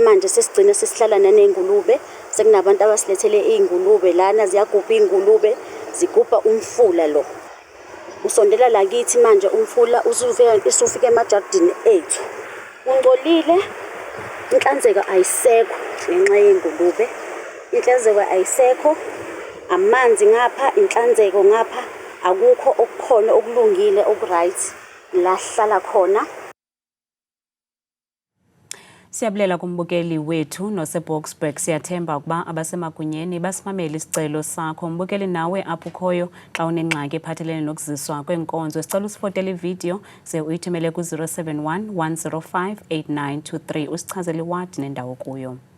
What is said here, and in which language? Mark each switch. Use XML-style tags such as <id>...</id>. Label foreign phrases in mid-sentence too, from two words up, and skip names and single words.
<zu>manje sesigcina sesihlala nanengulube sekunabantu abasilethele izingulube lana ziyagubha izingulube zigubha umfula lo usondela lakithi manje umfula usufika emajardini ethu ungcolile inhlanzeko ayisekho ngenxa yezingulube inhlanzeko ayisekho amanzi ngapha inhlanzeko ngapha akukho okukhona okulungile okuright la hlala khona.</zu> <xh>Siyabulela kumbukeli wethu noseBoksburg siyathemba ukuba abasemagunyeni basimamela isicelo sakho. Mbukeli nawe apho ukhoyo xa unengxaki ephathelene nokuziswa kwenkonzo sicela usifotele ivideo ze uyithumele ku 071 105 8923 usichazele iwadi nendawo kuyo.</xh>